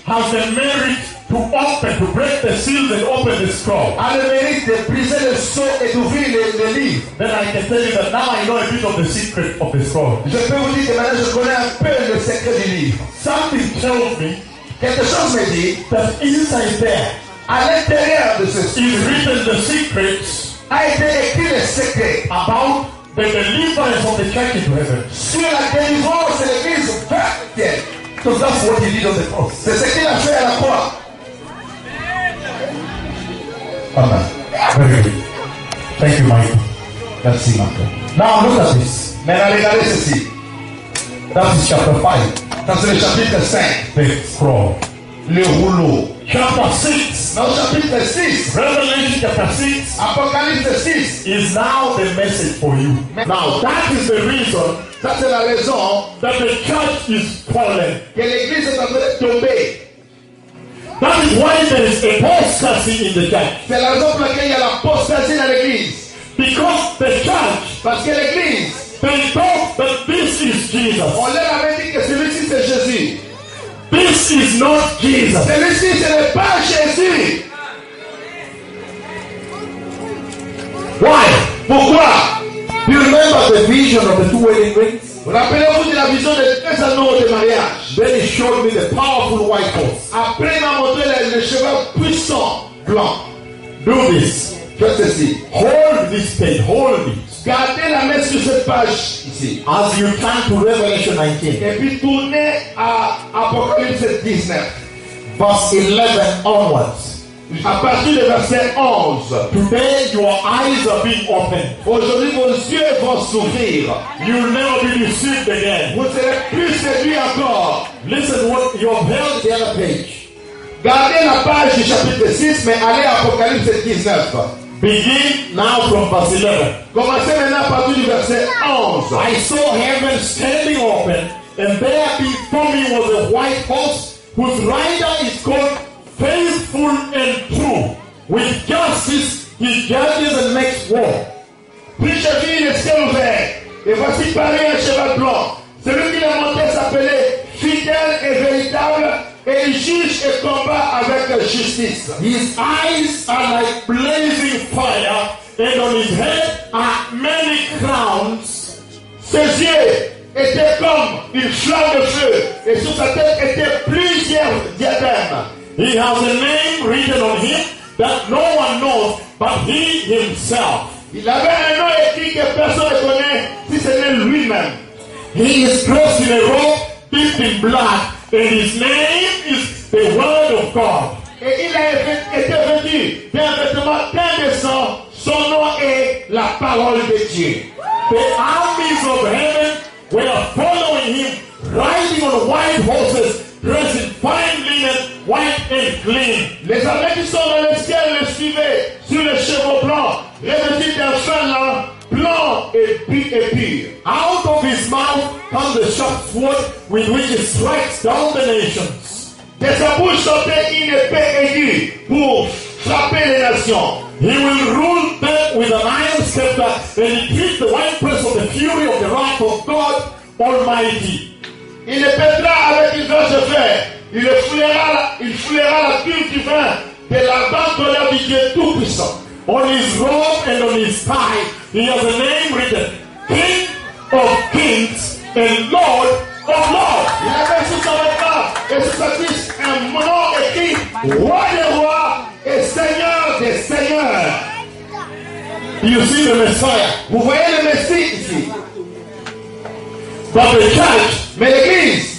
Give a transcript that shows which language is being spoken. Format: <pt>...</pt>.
<en>has the merit to open, to break the seals and open the scroll,</en> <fr>a le mérite de briser le sceau et d'ouvrir le livre,</fr> <en>then I can tell you that now I know a bit of the secret of the scroll.</en> <fr>Je peux vous dire que maintenant je connais un peu le secret du livre.</fr> <en>Something tells me,</en> <fr>quelque chose me dit,</fr> <en>that inside there,</en> <fr>à l'intérieur de ce</fr> <en>scroll, is written the secrets,</en> <fr>a été écrit le secret</fr> <en>about the deliverance of the church into heaven.</en> <fr>Sur la délivrance de l'église vers le ciel.</fr> <en>So that's what he did on the cross.</en> <fr>C'est ce qu'il a fait à la croix.</fr> <en>Amen. Very good. Thank you, Michael.</en> <fr>Merci, Michael.</fr> <en>Now look at this.</en> <fr>Maintenant, regardez ceci.</fr> <en>That is chapter 5.</en> <fr>Ça, c'est le chapitre 5.</fr> <en>The scroll.</en> <fr>Le rouleau.</fr> <en>Chapter 6.</en> <fr>Now, chapitre 6.</fr> <en>Revelation chapter 6.</en> <fr>Apocalypse 6.</fr> <en>Is now the message for you. Now, that is the reason.</en> <fr>Ça, c'est la raison.</fr> <en>That the church is fallen.</en> <fr>Que l'église est en train de tomber.</fr> <en>That is why there is apostasy in the church.</en> <fr>C'est la raison pour laquelle il y a l'apostasie dans l'église.</fr> <en>Because the church,</en> <fr>parce que l'église,</fr> <en>they thought that this is Jesus.</en> <fr>On leur avait dit que celui-ci c'est Jésus.</fr> <en>This is not Jesus.</en> <fr>Celui-ci ce n'est pas Jésus.</fr> <en>Why?</en> <fr>Pourquoi?</fr> <en>Do you remember the vision of the two wedding rings?</en> <fr>Rappelez-vous de la vision des deux anneaux de mariage.</fr> <en>Then he showed me the powerful white horse.</en> <fr>Après, il m'a montré le cheval puissant blanc.</fr> <en>Do this.</en> <fr>Fais ceci.</fr> <en>Hold this page. Hold it.</en> <fr>Gardez la main sur cette page ici.</fr> <en>As you turn to Revelation 19.</en> <fr>Et puis tournez à Apocalypse 19.</fr> <en>Verse 11 onwards.</en> <fr>À partir de verset 11,</fr> <en>today your eyes are being opened.</en> <fr>Aujourd'hui vos yeux vont s'ouvrir.</fr> <en>You will never be deceived again.</en> <fr>Vous serez plus séduit encore.</fr> <en>Listen what you have held the other page.</en> <fr>Gardez la page du chapitre 6, mais allez à Apocalypse 19.</fr> <en>Begin now from verse 11.</en> <fr>Commencez maintenant à partir du verset 11.</fr> <en>I saw heaven standing open, and there before me was a white horse whose rider is called Faithful and True. With justice, he judges and makes war.</en> <fr>Puis-je vis le ciel ouvert, et voici parler un cheval blanc. Celui qui l'a monté s'appelait fidèle et véritable, et il juge et combat avec justice.</fr> <en>His eyes are like blazing fire, and on his head are many crowns.</en> <fr>Ses yeux étaient comme une flamme de feu, et sur sa tête étaient plusieurs diadèmes.</fr> <en>He has a name written on him that no one knows but he himself.</en> <fr>Il avait un nom écrit que personne ne connaît si ce n'est lui-même.</fr> <en>He is dressed in a robe dipped in blood, and his name is the Word of God.</en> <fr>Et il a été vêtu d'un vêtement plein de sang. Son nom est la Parole de Dieu.</fr> <en>The armies of heaven were following him, riding on white horses, dressed in fine linen, white and clean.</en> <fr>Les armées qui sont dans le ciel le suivaient sur les chevaux blancs, revêtus d'un fin lin blanc et pur.</fr> <en>Out of his mouth comes the sharp sword with which he strikes down the nations.</en> <fr>De sa bouche sortait une épée aiguë pour frapper les nations.</fr> <en>He will rule them with an iron scepter, and he keeps the winepress of the fury of the wrath of God Almighty.</en> <fr>Il le pètera avec une grosse fer. Il foulera la pure du vin de la bande de du Dieu Tout-Puissant.</fr> <en>On his robe and on his thigh, he has a name written, King of Kings and Lord of Lords.</en> <fr>Il avait sous sa vêtement et sous sa cuisse un nom écrit, Roi des rois et Seigneur des seigneurs.</fr> <en>You see the Messiah.</en> <fr>Vous voyez le Messie ici.</fr> <en>But the church,</en> <fr>mais l'Église,</fr>